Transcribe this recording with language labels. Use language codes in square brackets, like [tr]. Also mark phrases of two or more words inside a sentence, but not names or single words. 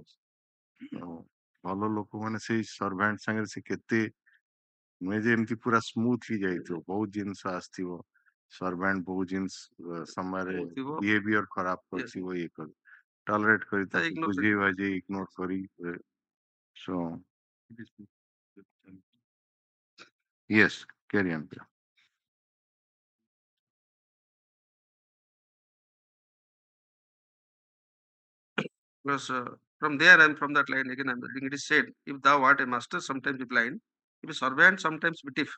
[or] ଭଲ ଲୋକ ମାନେ ସେଇ ସର୍ଭାଣ୍ଟ ସାଙ୍ଗରେ ସେ କେତେ ନୁହେଁ ଯେ ଏମିତି ପୁରା ସ୍ମୁଥ ହେଇଯାଇଥିବ, ବହୁତ ଜିନିଷ ଆସିଥିବ, ସର୍ଭାଣ୍ଟ ବହୁତ ଜିନିଷ ସମୟରେ ବିହେଭିୟର ଖରାପ କରିଥିବ, ଇଏ କରି ଟଲରେଟ୍ କରି ତାକୁ ବୁଝେଇ ବାଜେଇ ଇଗ୍ନୋର କରି। [en] So yes, carry on. Because from there and from that line again, I'm reading, it is said, if thou art a master, sometimes be blind, if a servant, sometimes be deaf.